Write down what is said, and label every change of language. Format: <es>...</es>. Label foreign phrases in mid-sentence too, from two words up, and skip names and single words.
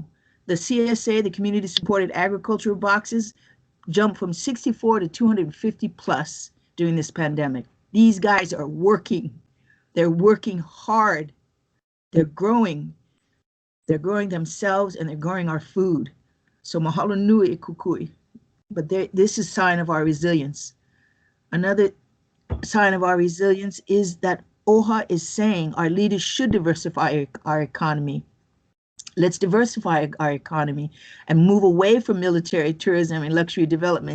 <en>The CSA, the community supported agricultural boxes, jumped from 64 to 250 plus during this pandemic. These guys are working. They're working hard. They're growing. They're growing themselves, and they're growing our food. So</en> <haw>mahalo nui e kukui.</haw> <en>But this is a sign of our resilience. Another sign of our resilience is that OHA is saying our leaders should diversify our economy. Let's diversify our economy and move away from military tourism and luxury development.</en>